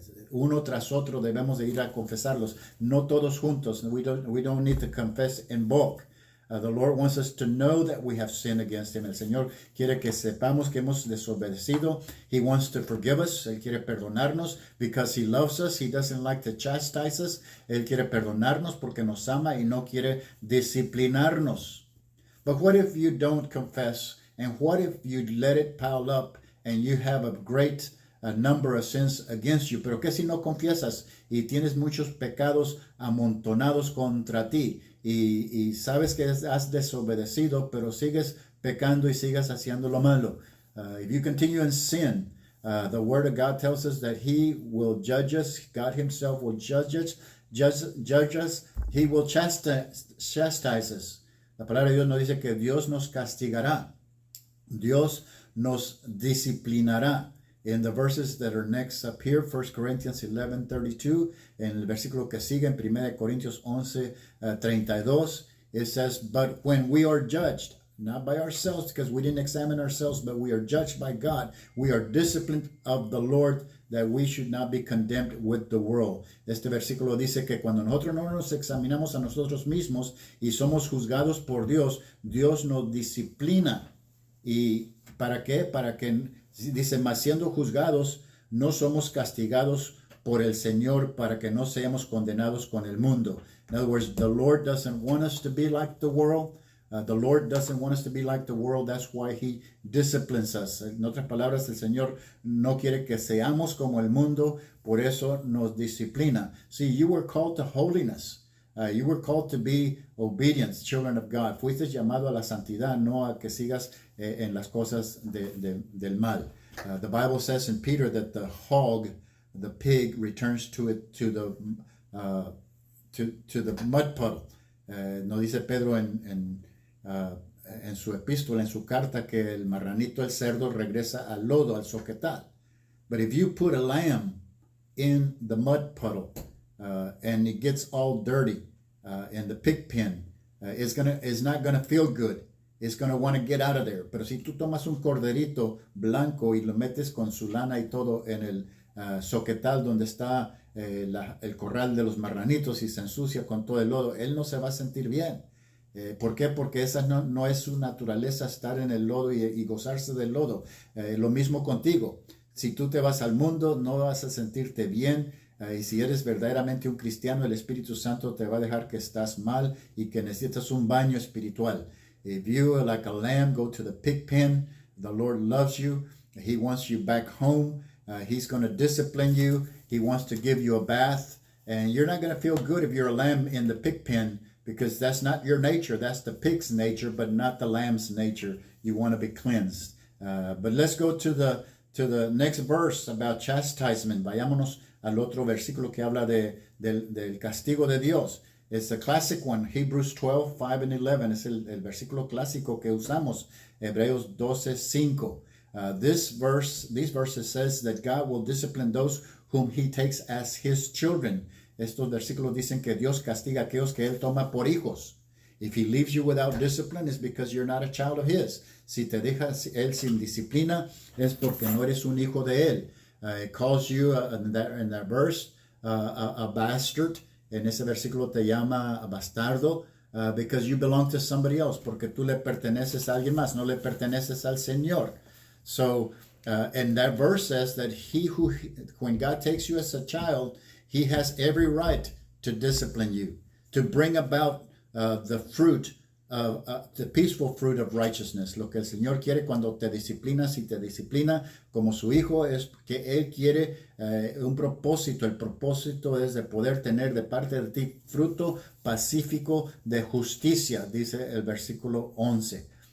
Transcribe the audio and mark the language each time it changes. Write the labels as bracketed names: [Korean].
[Spanish] Uno tras otro debemos de ir a confesarlos. No todos juntos. [English] We don't need to confess in bulk. The Lord wants us to know that we have sinned against Him. [Spanish] El Señor quiere que sepamos que hemos desobedecido. [English] He wants to forgive us. [Spanish] Él quiere perdonarnos [English] because He loves us. He doesn't like to chastise us. [Spanish] Él quiere perdonarnos porque nos ama y no quiere disciplinarnos. [English] But what if you don't confess? And what if you let it pile up and you have a great number of sins against you? [Spanish] Pero ¿qué si no confiesas y tienes muchos pecados amontonados contra ti? Y sabes que has desobedecido, pero sigues pecando y sigues haciendo lo malo. [English] If you continue in sin, the Word of God tells us that He will judge us. God Himself will judge us. He will chastise us. [Spanish] La palabra de Dios nos dice que Dios nos castigará. Dios nos disciplinará. [English] In the verses that are next up here, 1 Corinthians 11:32, [Spanish] en el versículo que sigue en 1 Corintios 11:32, [English] it says, but when we are judged, not by ourselves, because we didn't examine ourselves, but we are judged by God, we are disciplined of the Lord, that we should not be condemned with the world. [Spanish] Este versículo dice que cuando nosotros no nos examinamos a nosotros mismos y somos juzgados por Dios, Dios nos disciplina. ¿Y para qué? Para que dice, mas siendo juzgados, no somos castigados por el Señor para que no seamos condenados con el mundo. [English] In other words, the Lord doesn't want us to be like the world. The Lord doesn't want us to be like the world. That's why He disciplines us. [Spanish] En otras palabras, el Señor no quiere que seamos como el mundo, por eso nos disciplina. [English] See, you were called to holiness. You were called to be obedience, children of God. [Spanish] Fuiste llamado a la santidad, no a que sigas en las cosas del mal. [English] The Bible says in Peter that the hog, the pig, returns to the mud puddle. [Spanish] No dice Pedro en su epístola, en su carta, que el marranito, el cerdo, regresa al lodo, al soquetal. [English] But if you put a lamb in the mud puddle, and it gets all dirty, in the pig pen is not gonna feel good. It's gonna want to get out of there. [Spanish] Pero si tú tomas un corderito blanco y lo metes con su lana y todo en el soquetal donde está el corral de los marranitos y se ensucia con todo el lodo, él no se va a sentir bien. ¿Por qué? Porque esa no es su naturaleza, estar en el lodo y gozarse del lodo. Lo mismo contigo. Si tú te vas al mundo, no vas a sentirte bien. Y si eres verdaderamente un cristiano, el Espíritu Santo te va a dejar que estás mal y que necesitas un baño espiritual. [English] If you, like a lamb, go to the pig pen, the Lord loves you. He wants you back home. He's going to discipline you. He wants to give you a bath. And you're not going to feel good if you're a lamb in the pig pen, because that's not your nature. That's the pig's nature, but not the lamb's nature. You want to be cleansed. But let's go to the next verse about chastisement. [Spanish] Vayámonos al otro versículo que habla del castigo de Dios. [English] It's a classic one, Hebrews 12, 5 and 11. [Spanish] Es el versículo clásico que usamos, Hebreos 12, 5. [English] These verses says that God will discipline those whom he takes as his children. [Spanish] Estos versículos dicen que Dios castiga a aquellos que él toma por hijos. [English] If he leaves you without discipline, it's because you're not a child of his. [Spanish] Si te deja él sin disciplina, es porque no eres un hijo de él. [English] It calls you, in that verse, a bastard. [Spanish] En ese versículo te llama bastardo, [English] because you belong to somebody else, [Spanish] porque tú le perteneces a alguien más, no le perteneces al Señor. [English] So, and that verse says that when God takes you as a child, he has every right to discipline you, to bring about the fruit, the peaceful fruit of righteousness. [Spanish] Lo que el Señor quiere cuando te disciplina, si te disciplina como su hijo, es que Él quiere un propósito. El propósito es de poder tener de parte de ti fruto pacífico de justicia, dice el versículo 11.